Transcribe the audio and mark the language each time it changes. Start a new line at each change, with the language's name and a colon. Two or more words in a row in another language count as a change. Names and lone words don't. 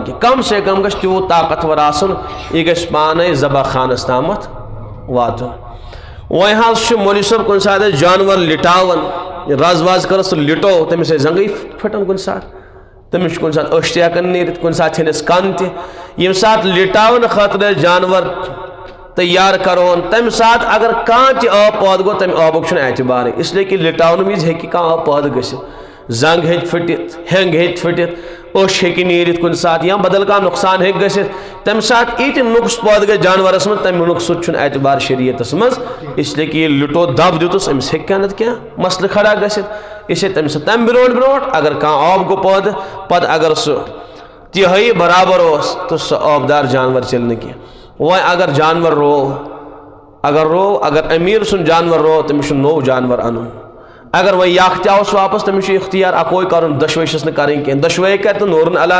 Kashmiri: کینٛہہ کم سے کم گژھِ تیوٗت طاقتور آسُن یہِ گژھِ پانے ذبح خانس تامتھ واتُن وۄنۍ حظ چھُ مولوی صٲب کُنہِ ساتہٕ أسۍ جانور لٹاوان رز وز کٔرٕس سُہ لٹو تٔمِس ٲسۍ زنگٕے پھٹان کُنہِ ساتہٕ تٔمِس چھُ کُنہِ ساتہٕ أچھ تہِ ہٮ۪کان نیٖرِتھ کُنہِ ساتہٕ ژھٮ۪نٮ۪س کن تہِ ییٚمہِ ساتہٕ لٹاونہٕ خٲطرٕ أسۍ جانور تیار کرون تمہِ ساتہٕ اگر کانٛہہ تہِ آب پٲدٕ گوٚو تمہِ آبُک چھُنہٕ اعتبارٕے
Urdu: اس لیے کہ
Kashmiri: لٹاونہٕ وِزِ ہیٚکہِ کانٛہہ آب پٲدٕ گٔژھِتھ زنگ ہیٚکہِ پھٕٹِتھ ہینگ ہیٚکہِ پھٕٹِتھ أچھ ہیٚکہِ نیٖرِتھ کُنہِ ساتہٕ یا بدل کانٛہہ نۄقصان ہیٚکہِ گٔژھِتھ تمہِ ساتہٕ یہِ تہِ نۄقص پٲدٕ گژھِ جانورس منٛز تمہِ نۄقصُک چھُنہٕ اعتبار شریعتس منٛز
Urdu: اس لیے کہ
Kashmiri: ییٚلہِ لٹو دب دیُتُس أمِس ہیٚکہِ کانٛہہ نتہٕ کینٛہہ مسلہٕ کھڑا گٔژھِتھ
Urdu: اس لیے
Kashmiri: تمہِ سۭتۍ تمہِ برونٛٹھ اگر کانٛہہ آب گوٚو پٲدٕ پتہٕ اگر سُہ تِہٲیی برابر اوس تہٕ سُہ آبدار جانور چلہِ نہٕ کینٛہہ وۄنۍ اگر جانور روو اگر امیر سُنٛد جانور روو تٔمِس چھُ نوٚو جانور انُن اگر وۄنۍ یکھ تہِ آوُس واپس تٔمِس چھُ اختیار اکوے کرُن دۄشوے چھِس نہٕ کرٕنۍ کینٛہہ دۄشوے کرِ تہٕ نوٗرن علا